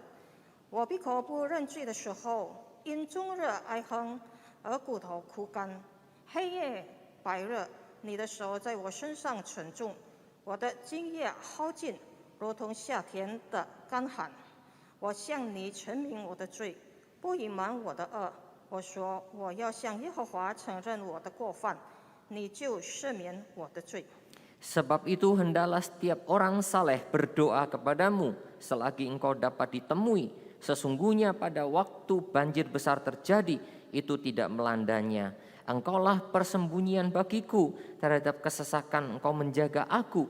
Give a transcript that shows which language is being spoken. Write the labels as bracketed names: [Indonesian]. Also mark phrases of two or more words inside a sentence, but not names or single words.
[Chinese] 我闭口不认罪的时候，因终日哀哼而骨头枯干，黑夜白热，你的手在我身上沉重，我的津液耗尽，如同夏天的干旱。我向你陈明我的罪，不隐瞒我的恶。我说我要向耶和华承认我的过犯，你就赦免我的罪。 [Indonesian] Sebab itu hendaklah setiap orang saleh berdoa kepadamu selagi engkau dapat ditemui. Sesungguhnya pada waktu banjir besar terjadi, itu tidak melandanya. Engkaulah persembunyian bagiku terhadap kesesakan, engkau menjaga aku.